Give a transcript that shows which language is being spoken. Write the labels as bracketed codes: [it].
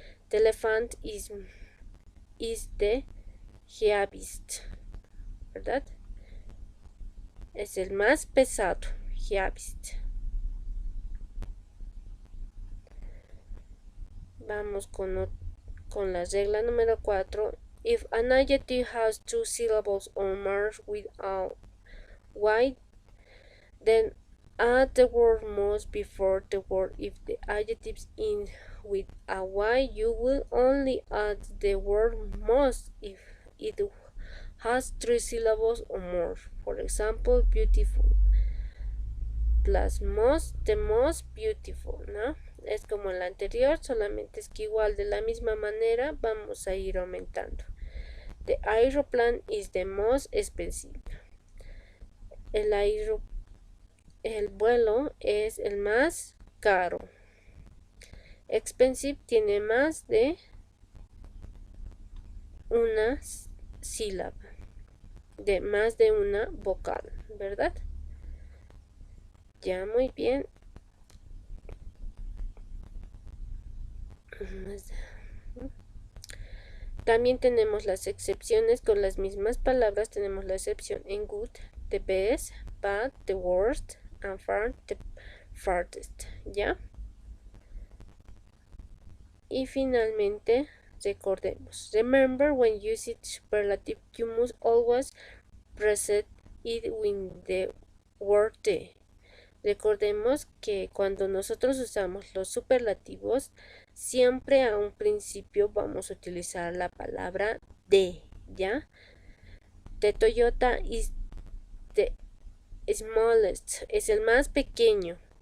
[en] The elephant is the heaviest, ¿verdad? [es] Es el más pesado, heaviest. Vamos con la regla número 4. [en] If an adjective has two syllables or more with a y, then add the word most before the word. If the adjective ends with a y, you will only add the word most if it has three syllables or more. For example, beautiful plus most, the most beautiful, ¿no? [es] Es como el anterior, solamente es que igual de la misma manera vamos a ir aumentando. [en] The aeroplane is the most expensive. [es] El vuelo es el más caro. Expensive tiene más de una sílaba, de más de una vocal, ¿verdad? Ya, muy bien. También tenemos las excepciones con las mismas palabras. Tenemos la excepción en [en] good, the best, bad, the worst, and far, the farthest, ¿ya? [es] Y finalmente, recordemos. [en] Remember, when using superlative, you must always precede it with the word the. [es] Recordemos que cuando nosotros usamos los superlativos, siempre a un principio vamos a utilizar la palabra D, ¿ya? [en] The Toyota is the smallest, [es] es el más pequeño.